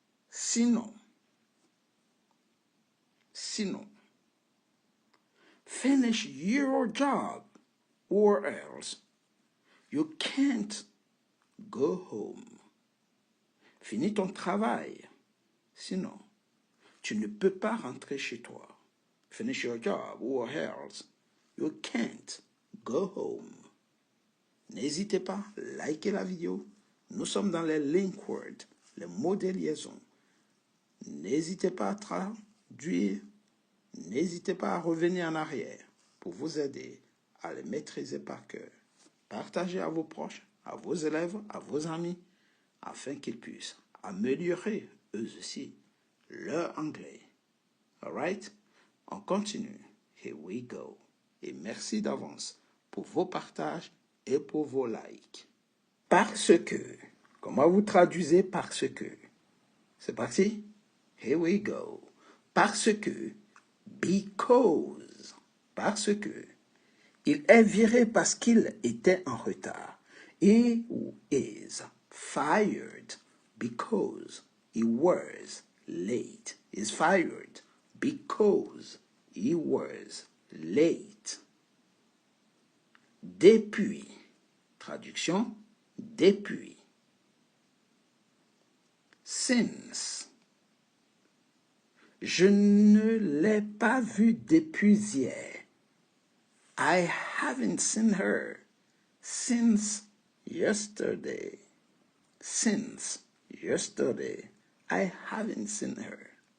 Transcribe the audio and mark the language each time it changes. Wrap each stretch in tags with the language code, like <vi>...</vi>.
<fr>Sinon.</fr> <en>Finish your job or else you can't go home.</en> <fr>Finis ton travail, sinon tu ne peux pas rentrer chez toi.</fr> <en>Finish your job or else you can't go home.</en> <fr>N'hésitez pas, likez la vidéo. Nous sommes dans les link words, les mots de liaison. N'hésitez pas à traduire. N'hésitez pas à revenir en arrière pour vous aider à les maîtriser par cœur. Partagez à vos proches, à vos élèves, à vos amis, afin qu'ils puissent améliorer eux aussi leur anglais.</fr> <en>Alright?</en> <fr>On continue.</fr> <en>Here we go.</en> <fr>Et merci d'avance pour vos partages et pour vos likes. Parce que. Comment vous traduisez parce que? C'est parti?</fr> <en>Here we go.</en> <fr>Parce que.</fr> <en>Because.</en> <fr>Parce que. Il est viré parce qu'il était en retard.</fr> <en>He is fired because he was late. Is fired because he was late.</en> <fr>Depuis. Traduction. Depuis.</fr> <en>Since.</en> <fr>Je ne l'ai pas vue depuis hier.</fr> <en>I haven't seen her since yesterday. Since yesterday, I haven't seen her.</en>